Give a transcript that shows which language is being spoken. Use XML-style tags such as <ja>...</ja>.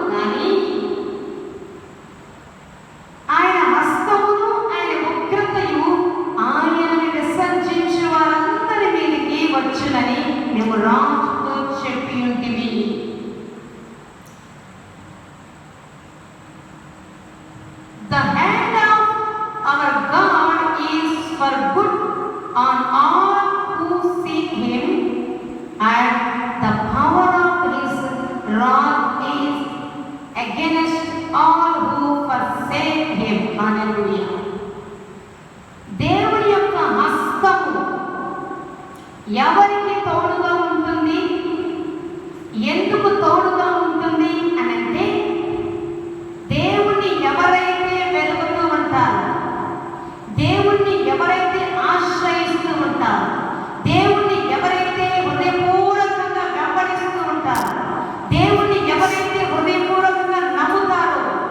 <te>కానీ ఆయన హస్తమును ఆయన ఉగ్రతయు ఆయనని విసర్జించు వారందరి మీదికి వచ్చునని మేము రాజుతో చెప్పి ఉంటివి.</te> <en>The hand of our God is for good on all who seek Him, and the power of His rod is against all who forsake Him. Hallelujah.</en> <te>దేవుని యొక్క హస్తము ఎవరికి తోడుగా ఉంటుంది? ఎందుకు తోడుగా ఉంటుంది అని అంటే, దేవుణ్ణి ఎవరైతే వెలుగుతూ ఉంటారో, దేవుణ్ణి ఎవరైతే ఆశ్రయిస్తూ ఉంటారో, దేవుణ్ణి ఎవరైతే హృదయపూర్వకంగా వెంబడిస్తూ ఉంటారో, దేవుణ్ణి ఎవరైతే హృదయపూర్వకంగా నమ్ముతారో,</te>